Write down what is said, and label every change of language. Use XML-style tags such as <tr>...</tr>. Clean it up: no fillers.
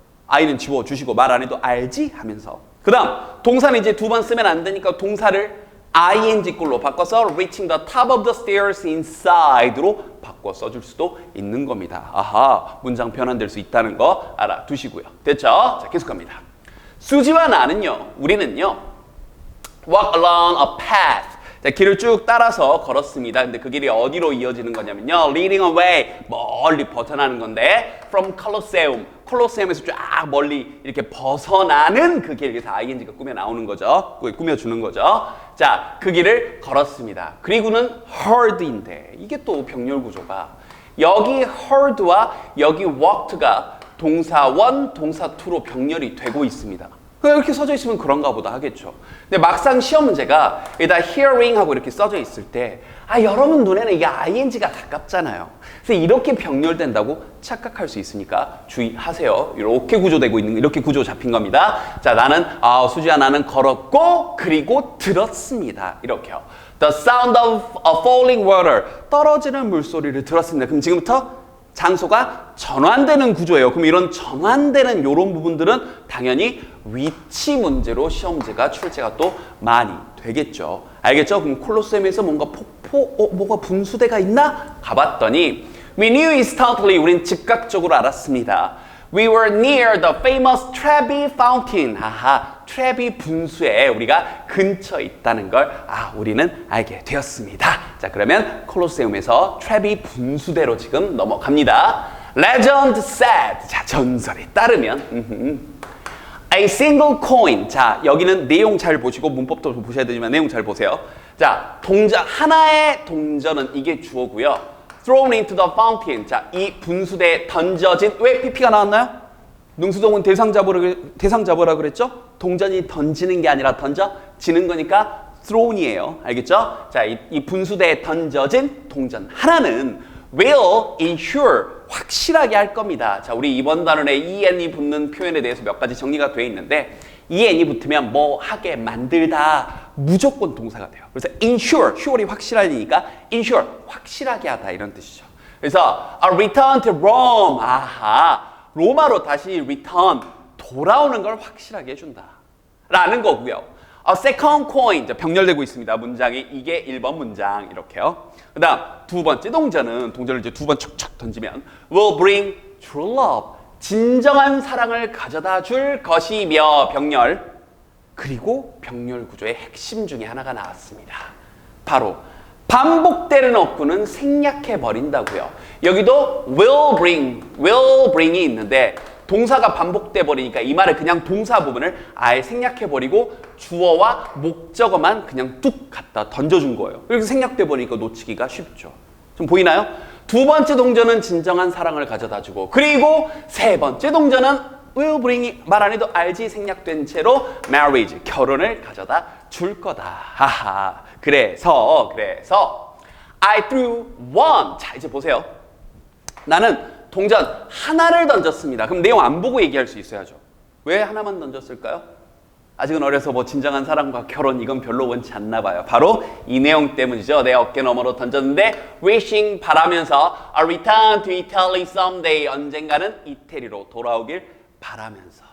<ko>아이는 지워주시고 말 안 해도 알지? 하면서. 그 다음 동사는 이제 2번 쓰면 안 되니까 동사를 ing 꼴로 바꿔서</ko> <en>reaching the top of the stairs inside</en> <ko>로 바꿔 써줄 수도 있는 겁니다. 아하, 문장 변환될 수 있다는 거 알아두시고요. 됐죠? 자, 계속 갑니다. 수지와 나는요, 우리는요,</ko> <en>walk along a path.</en> <ko>자, 길을 쭉 따라서 걸었습니다. 근데 그 길이 어디로 이어지는 거냐면요,</ko> <en>leading away,</en> <ko>멀리 벗어나는 건데,</ko> <en>from Colosseum,</en> <ko>콜로세움에서 쫙 멀리 이렇게 벗어나는 그 길, 그래서 ing가 꾸며 나오는 거죠. 꾸며주는 거죠. 자, 그 길을 걸었습니다. 그리고는 heard인데, 이게 또 병렬 구조가, 여기 heard와 여기 walked가 동사 1, 동사 2로 병렬이 되고 있습니다. 이렇게 써져 있으면 그런가 보다 하겠죠. 근데 막상 시험 문제가 여기다 hearing 하고 이렇게 써져 있을 때 여러분 눈에는 이게 ing가 가깝잖아요. 그래서 이렇게 병렬된다고 착각할 수 있으니까 주의하세요. 이렇게 구조되고 있는, 이렇게 구조 잡힌 겁니다. 자, 나는 수지야 나는 걸었고 그리고 들었습니다. 이렇게요.</ko> <en>The sound of a falling water,</en> <ko>떨어지는 물소리를 들었습니다. 그럼 지금부터 장소가 전환되는 구조예요. 그럼 이런 전환되는 이런 부분들은 당연히 위치 문제로 시험지가 출제가 또 많이 되겠죠. 알겠죠? 그럼 콜로세움에서 뭔가 뭐가 분수대가 있나? 가봤더니</ko> <en>we knew instantly,</en> <ko>우린 즉각적으로 알았습니다.</ko> <en>We were near the famous Trevi Fountain.</en> <ko>아하, 트레비 분수에 우리가 근처에 있다는 걸 우리는 알게 되었습니다. 자, 그러면 콜로세움에서 트레비 분수대로 지금 넘어갑니다.</ko> <en>Legend said.</en> <ko>자, 전설에 따르면</ko> <en>A single coin.</en> <ko>자, 여기는 내용 잘 보시고 문법도 보셔야 되지만 내용 잘 보세요. 자, 하나의 동전은 이게 주어고요.</ko> <en>Thrown into the fountain.</en> <ko>자, 이 분수대에 던져진, 왜 PP가 나왔나요? 능수동은 대상 잡으라 그랬죠? 동전이 던지는 게 아니라 던져지는 거니까 thrown이에요. 알겠죠? 자, 이 분수대에 던져진 동전 하나는</ko> <en>will ensure,</en> <ko>확실하게 할 겁니다. 자, 우리 이번 단원에 en이 붙는 표현에 대해서 몇 가지 정리가 되어 있는데 en이 붙으면 뭐 하게 만들다 무조건 동사가 돼요. 그래서 ensure, sure이 확실하니까 ensure, 확실하게 하다 이런 뜻이죠. 그래서</ko> <en>a return to Rome.</en> <ko>아하, 로마로 다시 return, 돌아오는 걸 확실하게 해준다 라는 거고요.</ko> <en>A second coin,</en> <ko>병렬되고 있습니다. 문장이 이게 1번 문장 이렇게요. 그 다음 두 번째 동전을 이제 두 번 척척 던지면</ko> <en>will bring true love,</en> <ko>진정한 사랑을 가져다 줄 것이며 병렬, 그리고 병렬 구조의 핵심 중에 하나가 나왔습니다. 바로 반복되는 어구는 생략해 버린다고요. 여기도 will bring이 있는데 동사가 반복돼 버리니까 이 말을 그냥 동사 부분을 아예 생략해 버리고 주어와 목적어만 그냥 뚝 갖다 던져준 거예요. 이렇게 생략돼 버리니까 놓치기가 쉽죠. 좀 보이나요? 두 번째 동전은 진정한 사랑을 가져다 주고, 그리고 세 번째 동전은</ko> <en>will bring</en> <ko>이 말 안 해도 알지 생략된 채로 marriage, 결혼을 가져다 줄 거다. 하하. 그래서</ko> <en>I threw one.</en> <ko>자, 이제 보세요. 나는 동전 하나를 던졌습니다. 그럼 내용 안 보고 얘기할 수 있어야죠. 왜 하나만 던졌을까요? 아직은 어려서 뭐 진정한 사랑과 결혼 이건 별로 원치 않나 봐요. 바로 이 내용 때문이죠. 내 어깨 너머로 던졌는데 wishing, 바라면서</ko> <en>a return to Italy someday,</en> <ko>언젠가는 이태리로 돌아오길 바라면서.</ko>